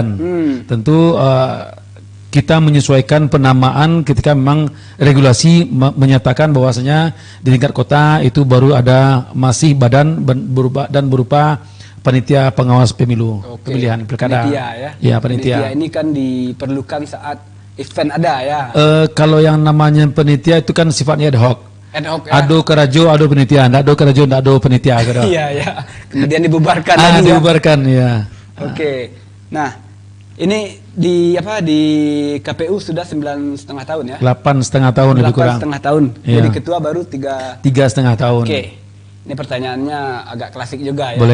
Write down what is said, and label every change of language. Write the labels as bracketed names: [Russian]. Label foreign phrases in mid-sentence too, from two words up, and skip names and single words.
[Indonesian] Tentu kita menyesuaikan penamaan ketika memang regulasi menyatakan bahwasanya di tingkat kota itu baru ada masih badan berupa panitia pengawas pemilu. Pemilihan pilkada. Panitia ya. Ya, panitia. Ini kan diperlukan saat event ada ya. Kalau yang namanya panitia itu kan sifatnya [Latin] ad hoc. Ad hoc [Indonesian] ya. [Minangkabau] Ado kerajo, ado panitia. Ndak ado kerajo, ndak ado panitia gitu. [Indonesian] Iya ya. Kemudian dibubarkan lagi. Dibubarkan ya. Oke. Nah, ini di KPU sudah 9,5 tahun ya? 8,5 tahun lebih kurang. 8,5 tahun. Ya. Jadi ketua baru 3,5 tahun. Oke. Ini pertanyaannya agak klasik juga ya.